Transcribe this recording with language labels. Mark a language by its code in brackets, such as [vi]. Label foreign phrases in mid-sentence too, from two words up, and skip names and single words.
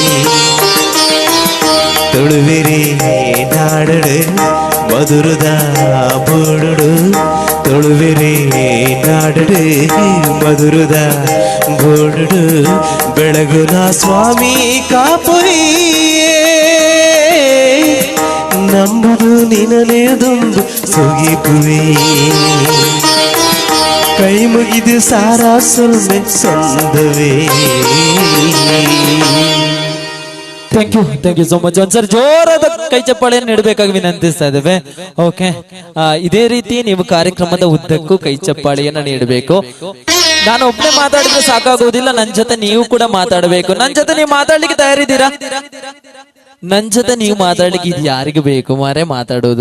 [tcy] ತೊಳುವಿರಿ ನಾಡಡು ಮಧುರದ ಬೋಡುಡು ತೊಳುವಿರಿ ನಾಡಡು ಮಧುರದ ಬೋಡುಡು ಬೆಳಗುನ ಸ್ವಾಮಿ ಕಾಪುರಿಯೇ ನಂಬುದು ನಿನಲೇ ದುಂಬು ಸೊಗಿಪುವೆ ಕೈ ಮುಗಿದು ಸಾರಾ ಸೊಲ್ಮೆ ಸಂದವೇ [en] thank you so much [kn] ಒಂದ್ಸರಿ ಜೋರಾದ ಕೈ ಚಪ್ಪಾಳೆಯನ್ನು ನೀಡಬೇಕಾಗಿ ವಿನಂತಿಸ್ತಾ ಇದ್ದೇವೆ. ಓಕೆ, ಇದೇ ರೀತಿ ನೀವು ಕಾರ್ಯಕ್ರಮದ ಉದ್ದಕ್ಕೂ ಕೈ ಚಪ್ಪಾಳೆಯನ್ನ ನೀಡಬೇಕು. ನಾನು ಒಬ್ಬನೇ ಮಾತಾಡಿದ್ರೆ ಸಾಕಾಗುವುದಿಲ್ಲ, ನನ್ ಜೊತೆ ನೀವು ಕೂಡ ಮಾತಾಡಬೇಕು. ನನ್ ಜೊತೆ ನೀವು ಮಾತಾಡ್ಲಿಕ್ಕೆ ತಯಾರಿದ್ದೀರಾ? ನನ್ ಜೊತೆ ನೀವು ಮಾತಾಡ್ಲಿಕ್ಕೆ ಇದು ಯಾರಿಗೆ ಬೇಕು ಮಾರೆ ಮಾತಾಡೋದು?